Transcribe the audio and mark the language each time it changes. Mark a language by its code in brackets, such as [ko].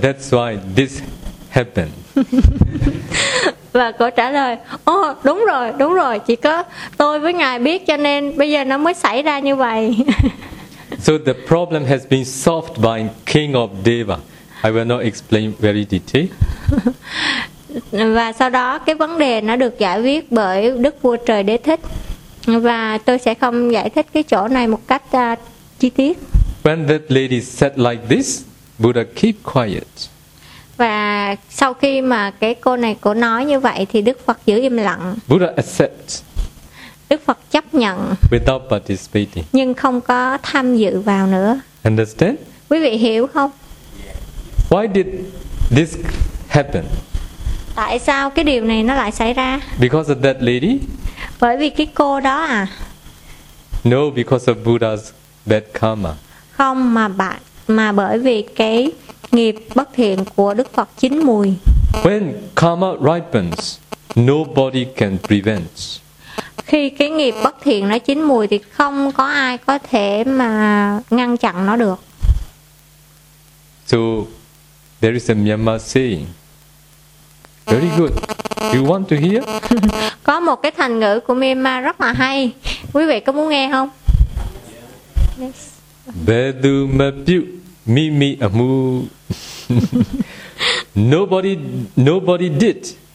[en] That's why this happened. [vi] Và cô trả lời, đúng rồi. Chỉ có tôi với ngài biết, cho nên bây giờ nó mới xảy ra như vậy. [en] So the problem has been solved by King of Deva. I will not explain very detail. [vi] Và sau đó cái vấn đề nó được giải quyết bởi Đức Vua Trời Đế Thích. Và tôi sẽ không giải thích cái chỗ này một cách chi tiết. [en] When that lady said like this, Buddha keep quiet. [vi] Và sau khi mà cái cô này cô nói như vậy thì Đức Phật giữ im lặng. [en] Buddha accept. [vi] Đức Phật chấp nhận. [en] Without participating. [vi] Nhưng không có tham dự vào nữa. [en] Understand? [vi] Quý vị hiểu không? [en] Why did this happen? [vi] Tại sao cái điều này nó lại xảy ra? [en] Because of that lady? [vi] Bởi vì cái cô đó à? [en] No, because of Buddha's bad karma. [vi] Không mà bởi vì cái nghiệp bất thiện của Đức Phật chín mùi. [en] When karma ripens, nobody can prevent. [vi] Khi cái nghiệp bất thiện nó chín mùi thì không có ai có thể mà ngăn chặn nó được. [en] So there is a Myanmar saying. Very good. You want to hear? [vi] Có một cái thành ngữ của Myanmar rất là hay. Quý vị có muốn nghe không? [my] Bedu ma piu mi mi amu. [en] Nobody did.